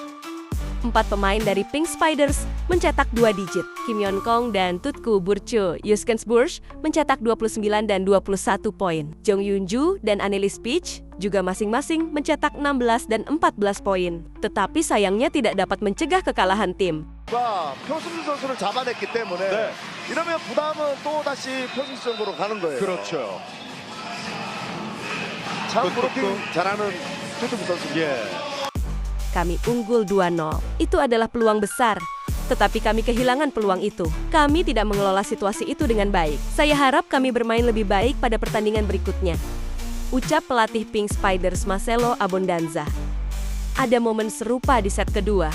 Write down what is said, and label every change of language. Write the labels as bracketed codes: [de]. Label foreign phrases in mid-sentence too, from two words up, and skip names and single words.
[id] 4 pemain dari Pink Spiders mencetak 2 digit. Kim Yeon-kang dan Tutku Burcu Yuskensburg mencetak 29 dan 21 poin. Jong Yoon-ju dan Annelies Peach juga masing-masing mencetak 16 dan 14 poin. Tetapi sayangnya tidak dapat mencegah kekalahan tim. [ko] 표승준 선수를 잡아냈기 때문에 네. 이러면 부담은 또 다시 표승준 쪽으로 가는 거예요. 그렇죠. 참 브로킹 잘하는 표승준 선수. 예. [id] Kami unggul 2-0. Itu adalah peluang besar. Tetapi kami kehilangan peluang itu. Kami tidak mengelola situasi itu dengan baik. Saya harap kami bermain lebih baik pada pertandingan berikutnya. Ucap pelatih Pink Spiders Marcelo Abondanza. Ada momen serupa di set kedua.